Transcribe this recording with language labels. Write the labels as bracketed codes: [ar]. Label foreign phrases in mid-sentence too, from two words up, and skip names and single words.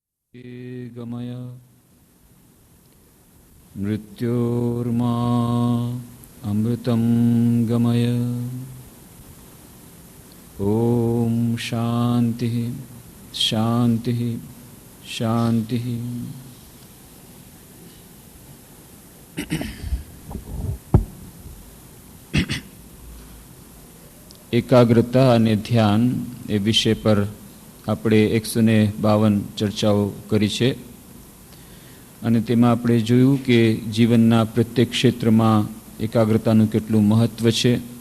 [sa] गमय मृत्योर्मा अमृतं गमय। ओम शांति शांति शांति। [gu] એકાગ્રતા અને ધ્યાન એ વિષય પર આપણે 152 ચર્ચાઓ કરી છે અને તેમાં આપણે જોયું કે જીવનના પ્રત્યેક ક્ષેત્રમાં એકાગ્રતાનું કેટલું મહત્વ છે.